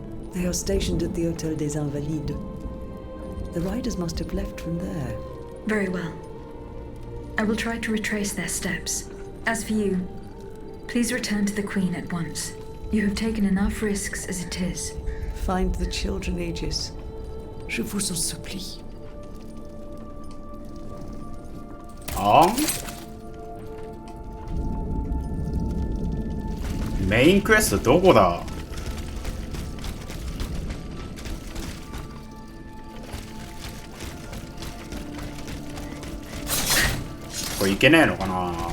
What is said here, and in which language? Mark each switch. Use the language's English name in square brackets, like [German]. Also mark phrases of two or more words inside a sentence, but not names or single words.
[English] They are stationed at the Hôtel des Invalides. The riders must have left from there. Very well. I will try to retrace their steps. As for you, please return to the Queen at once. You have taken enough risks as it is. Find the children, Aegis. [French] Je vous en supplie. [Japanese] メインクエストどこだ？これいけねえのかな。